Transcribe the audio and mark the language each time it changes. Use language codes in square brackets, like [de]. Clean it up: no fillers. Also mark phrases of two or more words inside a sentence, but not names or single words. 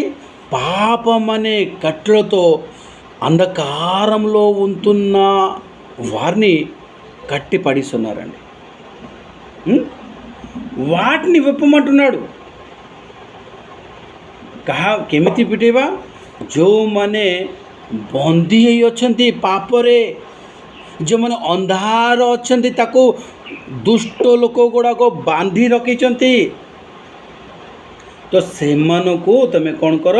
[te] పాపం అనే కట్లతో అంధకారంలో ఉంటున్న వారిని కట్టి పడిస్తున్నారండి। వాటిని విప్పమంటున్నాడు। [or] କେମିତି ପିଟେଇବା? ଯେଉଁମାନେ ବନ୍ଦୀ ହେଇ ଅଛନ୍ତି ପାପରେ, ଯେଉଁମାନେ ଅନ୍ଧାର ଅଛନ୍ତି, ତାକୁ ଦୁଷ୍ଟ ଲୋକ ଗୁଡ଼ାକ ବାନ୍ଧି ରଖିଛନ୍ତି, ତ ସେମାନଙ୍କୁ ତମେ କ'ଣ କର?